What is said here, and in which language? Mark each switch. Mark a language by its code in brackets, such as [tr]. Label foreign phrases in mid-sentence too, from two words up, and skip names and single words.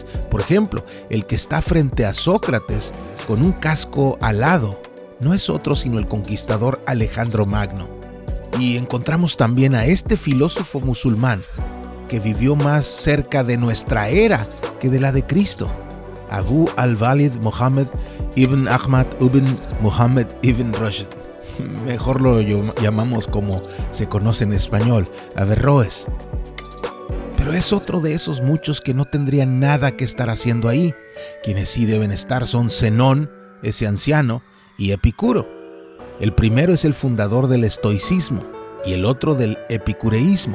[es] Por ejemplo, el que está frente a Sócrates con un casco alado no es otro sino el conquistador Alejandro Magno. Y encontramos también a este filósofo musulmán que vivió más cerca de nuestra era que de la de Cristo: Abu al-Walid Muhammad ibn Ahmad ibn Muhammad ibn Rushd. Mejor lo llamamos como se conoce en español, Averroes. Pero es otro de esos muchos que no tendrían nada que estar haciendo ahí. Quienes sí deben estar son Zenón, ese anciano, y Epicuro. El primero es el fundador del estoicismo y el otro del epicureísmo.